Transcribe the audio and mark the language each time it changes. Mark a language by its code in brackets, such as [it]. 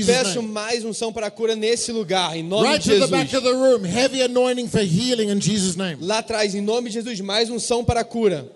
[pt] Eu peço mais unção para cura nesse lugar em nome [en] right [pt] de Jesus. [en] Right to the back of the room, heavy anointing for healing in Jesus' name. [pt] Lá atrás em nome de Jesus, mais unção para cura.